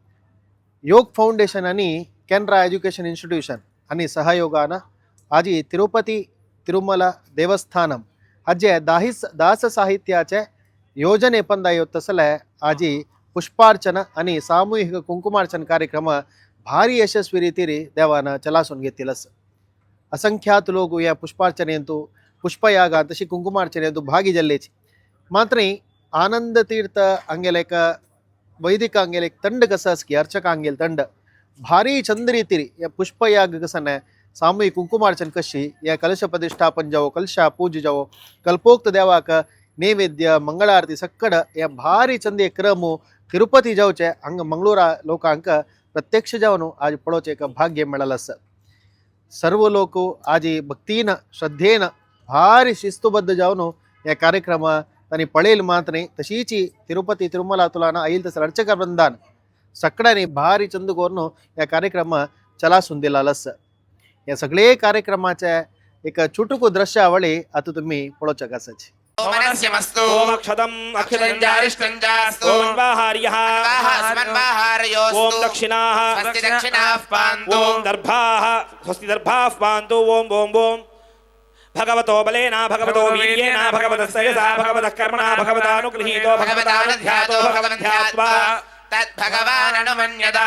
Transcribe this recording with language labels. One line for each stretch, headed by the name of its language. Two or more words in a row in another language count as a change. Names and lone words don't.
Konkani: योग फाउंडेशन आणि केनरा एज्युकेशन इन्स्टिट्यूशन आणि सहयोगान आज तिरुपती तिरुमला देवस्थानम हाजे दास साहित्याचे योजने पंदायो तसले आज पुष्पार्चना आणि सामूहिक कुंकुमार्चन कार्यक्रम भारी यशस्वी रीतीरी देवान चलासून घेतिलस. असंख्यात लोक या पुष्पार्चनेंतू पुष्पयागांत तशी कुंकुमार्चनेंतू भागी जाल्लेची. मात्र आनंद तीर्थ अंगेल एक वैदिक अंगेल एक ತಂಡ कसं अर्चक अंगेल ತಂಡ भारी चंद रीतीरी या पुष्पयाग कसं सामूहिक कुंकुमार्चन कशी या कलश प्रतिष्ठापन जावो कलशा पूज जावो कल्पोक्त देवाक नैवेद्य मंगळारती सक्कड या भारी चंदे क्रम तिरुपती जावचे हंग मंगळूरा लोकांक प्रत्यक्ष जावन आज पळोवचे एक भाग्य मेळल आसा. सर्व लोक आज भक्तीन श्रद्धेन भारी शिस्तुबद्ध जावन या कार्यक्रम तांणी पळेल मात्र तशीच तिरुपती तिरुमला तुलान आईल तसं अर्चक वृंदान सक्कडांनी भारी चंद कोरून या कार्यक्रम चलासून दिला आसा. या सगळे कार्यक्रमाचे एक चुटुकू दृश्यावळी आता तुम्ही पळोवचेक आसात.
Sanskrit: ओमनस्यमस्तु ओमक्षतम् अक्षतञ्जारिष्टञ्जास्तु ओमवाहार्यः अस्मन्वाहारयोस्तु ओम दक्षिणाः स्वस्ति दक्षिणाः पान्तु ओम दर्भाः स्वस्ति दर्भाः पान्तु ओम ओम ओम भगवतो बलेन भगवतो वीर्येण भगवतस्तयसा भगवतः कर्मणा भगवतानुगृहीतो भगवतानुध्यातो भगवन्ध्यात्वा तद्भगवान् अनुमन्यता.